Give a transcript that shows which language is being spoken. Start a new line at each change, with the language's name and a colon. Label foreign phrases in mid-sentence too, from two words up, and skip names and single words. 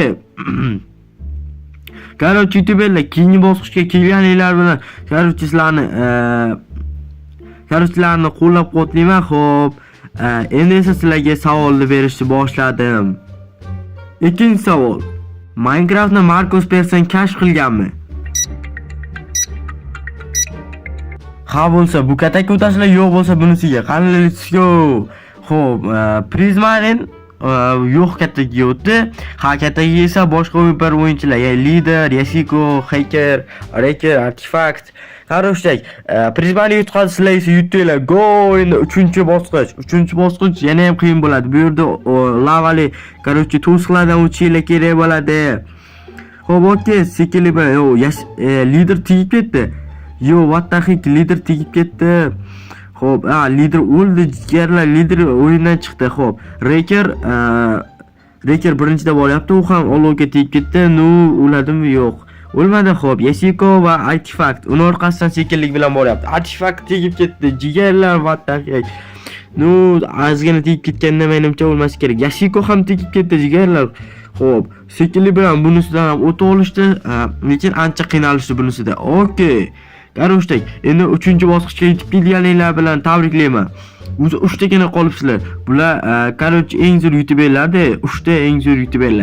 Uzbek: Qarangchi youtuberlar, keyingi bosqichga kelganinglar bilan sizlarni qo'llab-quvvatlayman. Xo'p, endi esa sizlarga savolni berishni boshladim. Ikkinchi savol: Minecraftni Markus Persson kashf qilganmi? Ha bo'lsa bu katakka o'tasizlar, yo'q bo'lsa bunisiga. Qani
English: let's go.
Uzbek: Xo'p, Prismarin yo'q kattaga o'tdi. Ha kattaga esa boshqa bir o'yinchilar, ya'ni Lider, Yashiko, Hacker, Reker, Artifact. Qarashdak, Prismani yutqazib sizlar esa yutinglar. Go, endi 3-bosqich. 3-bosqich yana ham qiyin bo'ladi. Bu yerda lavali, qarashchi to'siqlardan o'tishinglar kerak bo'ladi. Xo'p, okey, sekili Lider tegib ketdi.
English: Yo, what the heck,
Uzbek: Lider tegib ketdi. Xo'p, Lider o'ldi, jigarlar, Lider o'yindan chiqdi. Xo'p, Reker birinchida bo'lyapti, u ham olovga tegib ketdi. O'ladimi? Yo'q. O'lmadi. Xo'p, Yashiko va Artifact uni orqasidan sekinlik bilan bo'lyapti. Artifact tegib ketdi, jigarlar,
English: what the heck.
Uzbek: Ozgina tegib ketganda menimcha o'lmasi kerak. Yashiko ham tegib ketdi, jigarlar. Xo'p, sekinlik bilan bunisidan ham o'tib olishdi, lekin ancha qiynalishdi bunisida. Okey. Qarashdak, endi 3-bosqichga yetib kelganinglar bilan tabriklayman. O'zi 3tagina qolibsizlar. Bular qarashchi eng zo'r youtuberlar-da, 3ta eng zo'r youtuberlar.